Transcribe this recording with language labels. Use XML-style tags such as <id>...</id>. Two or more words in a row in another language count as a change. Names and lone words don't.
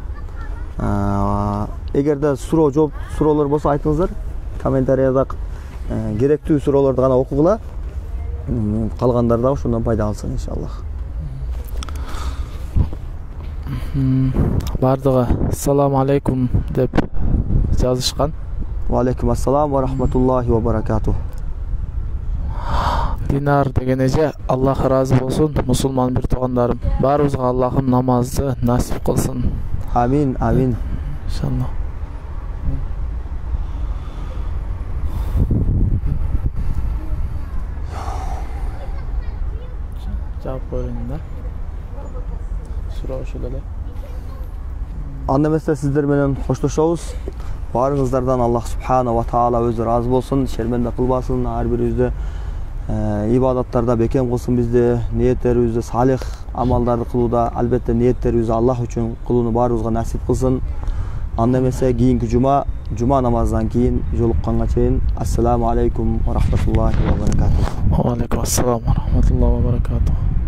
<ky>Эгерде суроолор болсо айтыңыздар, комментарийда керектүү суроолорду гана окугула. Калгандар дагы ушундан пайда алсын иншаллах. Бардыгы</ky> <ar>السلام عليكم</ar> <ky>деп жазышкан.</ky> <ar>وعليكم السلام ورحمة الله وبركاته.</ar> <ky>Динар деген эже, Аллах разы болсун, мусулман бир туугандарым. Баарыбызга Аллахым намазды насип кылсын. Амин, амин. Иншаллах. Жауап берейин да. Суроо ошол эле. Анда эмесе сиздер менен коштошобуз. Баарыңыздардан Аллах</ky> <ar>سبحانه وتعالى</ar> <ky>өзү разы болсун, шерменде кылбасын, ар бирибизди ибадаттарда бекем кылсын bizdi, ниеттерибизди салих амалдарды кылууда, албетте ниеттерибизди Аллах үчүн кылууну баарыбызга насип кылсын. Анда эмесе кийинки жума намазынан кийин жолукканга чейин</ky> <ar>السلام عليكم ورحمة الله وبركاته. وعليكم السلام ورحمة الله وبركاته.</ar>